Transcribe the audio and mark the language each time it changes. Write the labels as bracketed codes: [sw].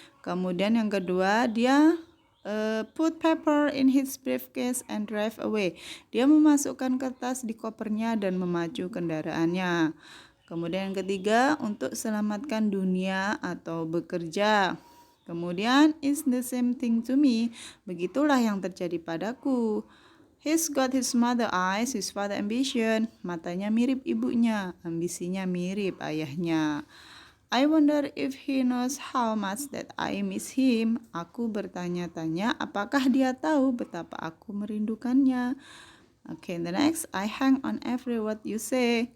[id] Kemudian yang kedua, dia [en] put paper in his briefcase and drive away. [id] Dia memasukkan kertas di kopernya dan memacu kendaraannya. Kemudian yang ketiga, untuk selamatkan dunia atau bekerja. Kemudian, [en] it's the same thing to me. [id] Begitulah yang terjadi padaku. [en] He's got his mother eyes, his father ambition. [id] Matanya mirip ibunya, ambisinya mirip ayahnya. [en] I wonder if he knows how much that I miss him. [id] Aku bertanya-tanya apakah dia tahu betapa aku merindukannya. [en] Okay, the next, I hang on every word you say.